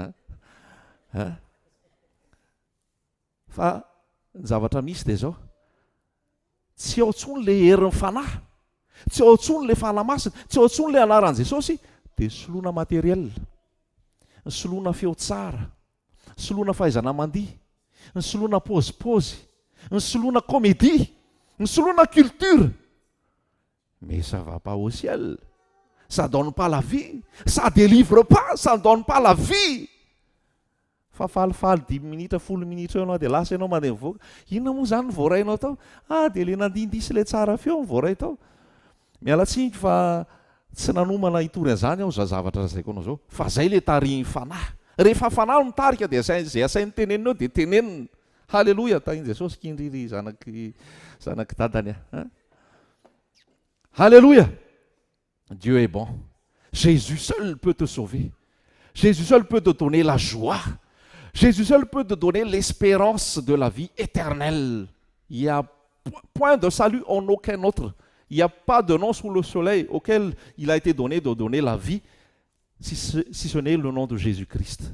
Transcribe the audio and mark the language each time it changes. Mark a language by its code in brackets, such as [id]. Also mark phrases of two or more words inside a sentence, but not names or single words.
[mg] fa ny zavatra misy dia zao tsy ao ntsony le herin'ny fanahy tsy ao ntsony le fanamasina tsy ao ntsony le anaran'i Jesosy dia soloana materiel ny soloana feo tsara ny soloana fahaizana mandihy ny soloana pôzipozy ny soloana [fr] comédie [mg] ny soloana [fr] culture mais ça va pas au ciel ça donne pas la vie ça délivre pas ça ne donne pas la vie [mg] fa falifaly 10 minitra 10 minitra eo ianao dia lasa ianao mandeha mivoaka inona moa zany ny voarainao tao dia le nandindisy le tsara feo ny voaray tao mialatsiny fa tsy nanomana hitory an'izany aho za zavatra zaiko anao zao fa zay le tarihin'ny fanahy rehefa fanahy no mitarika dia zay asainy tenenina dia tenenina halleloia tahiny Jesosy kindriry zanaky dadany [fr] halleloia Dieu est bon Jésus seul peut te sauver Jésus seul peut te donner la joie Jésus seul peut te donner l'espérance de la vie éternelle il n'y a point de salut en aucun autre. Il n'y a pas de nom sous le soleil auquel il a été donné de donner la vie, si ce n'est le nom de Jésus-Christ.